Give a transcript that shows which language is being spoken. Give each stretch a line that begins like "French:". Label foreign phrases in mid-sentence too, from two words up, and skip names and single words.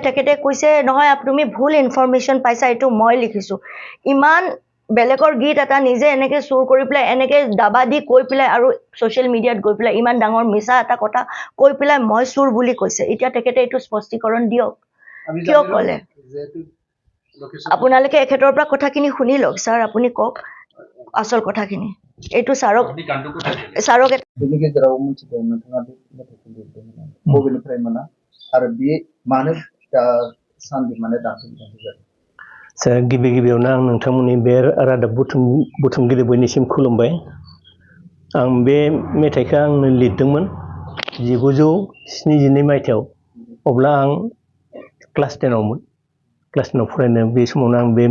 Assamese: তেখেতে কৈছে নহয় তুমি ভুল ইনফৰমেশ্যন পাইছা এইটো মই লিখিছোঁ ইমান বেলেগৰ গীত এটা নিজে এনেকৈ চুৰ কৰি পেলাই এনেকৈ দাবা দি কৈ পেলাই আৰু
English: social media
Assamese: গৈ পেলাই ইমান ডাঙৰ মিছা এটা কথা কৈ পেলাই মই চুৰ বুলি কৈছে এতিয়া তেখেতে এইটো স্পষ্টীকৰণ দিয়ক কিয় ক'লে আপোনালোকে এখেতৰ পৰা কথাখিনি শুনি লওক ছাৰ আপুনি কওক আচল কথাখিনি এইটো ছাৰক
Bodo: आरो बे मानो सानदि माने दासिम जादों गिबि गिबियावनो आं नोंथांमोननि बे रादाब बुथुमगिरि बयनिसिम खुलुमबाय आं बे मेथाइखौ आंनो लिरदोंमोन 1972 मायथाइयाव अब्ला आं क्लास 10आवमोन क्लास 10आव फरायनाय बे समावनो आं बे